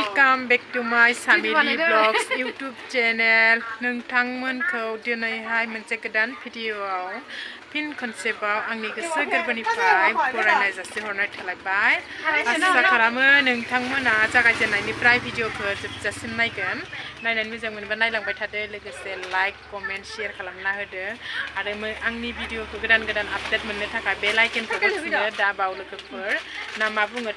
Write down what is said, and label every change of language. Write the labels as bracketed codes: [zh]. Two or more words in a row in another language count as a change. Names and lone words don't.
[en] Welcome back to my Family Vlogs YouTube channel. [brx] नोंथांमोनखौ दिनैहाय मोनसे गोदान भिडिअआव फिन खनसेबाव आंनि गोसो गोरबोनिफ्राय बरायनाय जासिहरनाय थालायबाय। आसा खालामो नोंथांमोना जागायजेननायनिफ्राय भिडिअखौ जोबजासिम नायगोन। नायनानै मोजां मोनोबा नायलांबाय थादो, लोगोसे [en] like comment share [brx] खालामना होदो आरो आंनि भिडिअखौ गोदान गोदान आपडेट मोननो थाखाय बेल आइकनखौ थुनो दाबाव लोगोफोर ना मा बुङो।